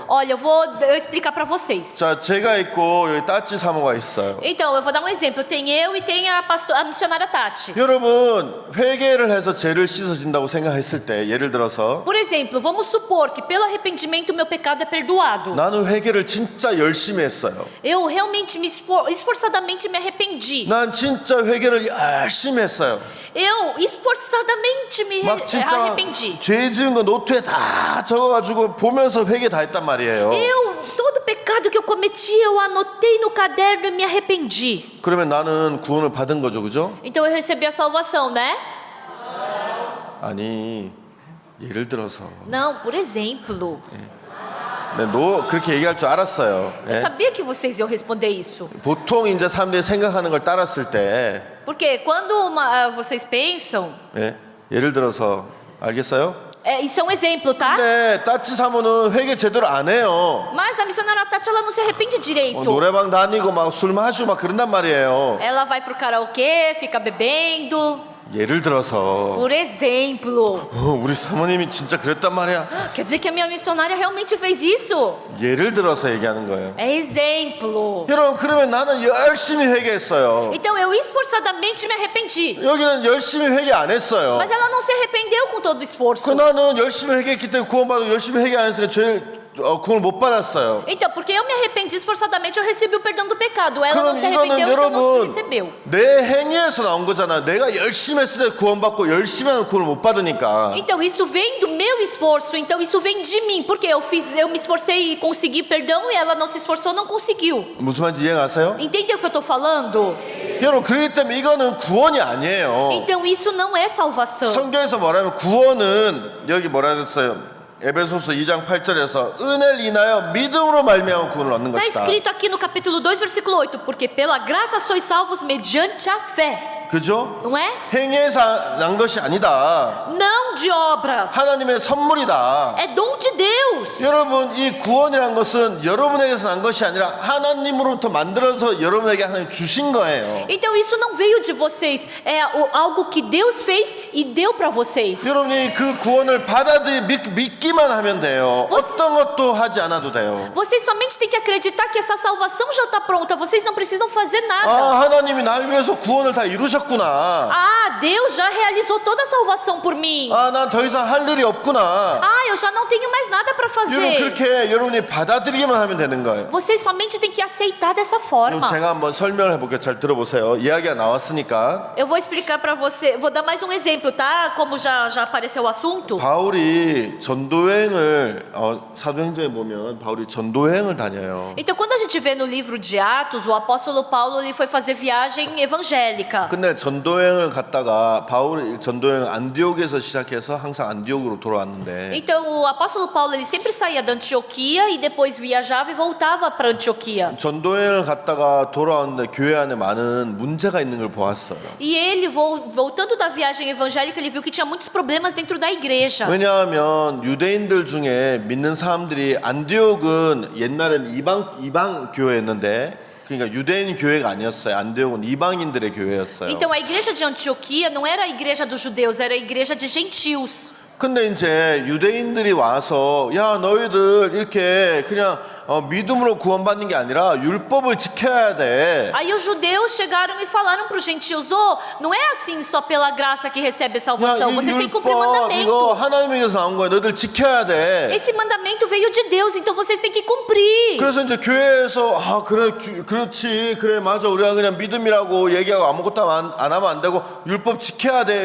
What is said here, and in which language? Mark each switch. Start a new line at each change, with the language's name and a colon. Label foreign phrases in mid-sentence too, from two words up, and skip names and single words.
Portuguese: Olha, eu vou explicar para vocês.
Korean: 자, 제가 있고 여기 따찌 사모가 있어요.
Portuguese: Então, eu vou dar um exemplo. Tem eu e tem a missionária Tati.
Korean: 여러분 회개를 해서 죄를 씻어진다고 생각했을 때 예를 들어서
Portuguese: Por exemplo, vamos supor que pelo arrependimento meu pecado é perdoado.
Korean: 나는 회개를 진짜 열심히 했어요.
Portuguese: Eu realmente esforçadamente me arrependi.
Korean: 난 진짜 회개를 열심히 했어요.
Portuguese: Eu esforçadamente me
Korean: 막 진짜
Portuguese: arrependi.
Korean: 죄 지은 거 노트에 다 적어가지고 보면서 회개 다 했단 말이에요.
Portuguese: Todo pecado que eu cometi, eu anotei no caderno e me arrependi.
Korean: 그러면 나는 구원을 받은 거죠, 그죠?
Portuguese: Então eu recebi a salvação, né?
Korean: 아니 예를 들어서
Portuguese: Não, por exemplo.
Korean: 그렇게 얘기할 줄 알았어요.
Portuguese: Eu
Korean: 예?
Portuguese: sabia que vocês iam responder isso.
Korean: 보통 이제 사람들이 생각하는 걸 따랐을 때
Portuguese: Porque quando vocês pensam...
Korean: 예? 예를 들어서 알겠어요?
Portuguese: isso é um exemplo, tá?
Korean: 근데 따찌 사모는 회개 제대로 안 해요.
Portuguese: Mas a missionária Tati, ela não se arrepende direito.
Korean: 노래방 다니고 막 술 마시고 막 그런단 말이에요.
Portuguese: Ela vai pro karaokê, fica bebendo.
Korean: 예를 들어서
Portuguese: Por exemplo.
Korean: 우리 사모님이 진짜 그랬단 말이야.
Portuguese: Quer dizer que a minha missionária realmente fez isso?
Korean: 예를 들어서 얘기하는 거예요.
Portuguese: É exemplo.
Korean: 여러분 그러면 나는 열심히 회개했어요.
Portuguese: Então eu esforçadamente me arrependi.
Korean: 여기는 열심히 회개 안 했어요.
Portuguese: Mas ela não se arrependeu com todo o esforço.
Korean: 그 나는 열심히 회개했기 때문에 구원받고 열심히 회개 안 했으니까 죄를 구원을 못 받았어요.
Portuguese: Então, porque eu me arrependi esforçadamente, eu recebi o perdão do pecado. Ela não
Korean: 그럼
Portuguese: se
Korean: 이거는
Portuguese: arrependeu, então não
Korean: 여러분
Portuguese: recebeu.
Korean: 내 행위에서 나온 거잖아. 내가 열심히 했을 때 구원받고 열심히 하면 구원을 못 받으니까.
Portuguese: Então isso vem do meu esforço, então isso vem de mim, porque eu me esforcei e consegui perdão e ela não se esforçou, não conseguiu.
Korean: 무슨 말인지 이해가세요?
Portuguese: Entendeu o que eu tô falando?
Korean: 여러분 그렇기 때문에 이거는 구원이 아니에요.
Portuguese: Então isso não é salvação.
Korean: 성경에서 뭐라면 구원은 여기 뭐라 했어요? 에베소서 2장 8절에서 은혜를 인하여 믿음으로 말미암아 구원을 얻는
Portuguese: Está
Korean: 것이다.
Portuguese: escrito aqui no capítulo 2, versículo 8, porque pela graça sois salvos mediante a fé.
Korean: 그죠?
Portuguese: Não é?
Korean: 행위에서 난 것이 아니다.
Portuguese: Não de obras.
Korean: 하나님의 선물이다.
Portuguese: É dom de Deus.
Korean: 여러분 이 구원이란 것은 여러분에게서 난 것이 아니라 하나님으로부터 만들어서 여러분에게 하나님 주신 거예요.
Portuguese: Então isso não veio de vocês, é algo que Deus fez e deu para vocês.
Korean: 여러분이 그 구원을 믿기만 하면 돼요. 어떤 것도 하지 않아도 돼요.
Portuguese: Vocês somente têm que acreditar que essa salvação já está pronta. Vocês não precisam fazer nada.
Korean: 아 하나님이 날 위해서 구원을 다 이루셨구나.
Portuguese: Ah, Deus já realizou toda a salvação por mim.
Korean: 아 난 더 이상 할 일이 없구나.
Portuguese: Ah, eu já não tenho mais nada para
Korean: 여러분
Portuguese: fazer.
Korean: 그렇게 여러분이 받아들이기만 하면 되는 거예요.
Portuguese: Vocês somente têm que aceitar dessa
Korean: 그럼
Portuguese: forma.
Korean: 제가 한번 설명을 해볼게요. 잘 들어보세요. 이야기가 나왔으니까.
Portuguese: Eu vou explicar para você, vou dar mais um exemplo, tá? Como já apareceu o assunto.
Korean: 바울이 전도여행을 사도행전에 보면 바울이 전도여행을 다녀요.
Portuguese: Então, quando a gente vê no livro de Atos, o apóstolo Paulo ele foi fazer viagem evangélica.
Korean: 근데 전도여행을 갔다가 바울이 전도여행 안디옥에서 시작해서 항상 안디옥으로 돌아왔는데
Portuguese: Então, o apóstolo Paulo ele sempre saía da Antioquia e depois viajava e voltava para Antioquia.
Korean: 전도여행을 갔다가 돌아왔는데 교회 안에 많은 문제가 있는 걸 보았어요.
Portuguese: E ele, voltando da viagem evangélica, ele viu que tinha muitos problemas dentro da igreja.
Korean: 왜냐하면 유대인들 중에 믿는 사람들이 안디옥은 옛날엔 이방 교회였는데 그러니까 유대인 교회가 아니었어요. 안디옥은 이방인들의 교회였어요.
Portuguese: Então, a igreja de Antioquia não era a igreja dos judeus, era a igreja de gentios.
Korean: 근데 이제 유대인들이 와서 야 너희들 이렇게 그냥 믿음으로 구원받는 게 아니라 율법을 지켜야 돼.
Portuguese: Aí os judeus chegaram e falaram para os gentios: oh, não é assim só pela graça que recebe a salvação,
Korean: 야, 이
Portuguese: vocês têm que cumprir o
Korean: 율법 이거
Portuguese: mandamento.
Korean: 하나님에게서 나온 거야. 너희들 지켜야 돼.
Portuguese: Esse mandamento veio de Deus, então vocês têm que cumprir.
Korean: 그래서 이제 교회에서 그래 그렇지 그래 맞아 우리가 그냥 믿음이라고 얘기하고 아무것도 안 하면 안 되고 율법 지켜야 돼.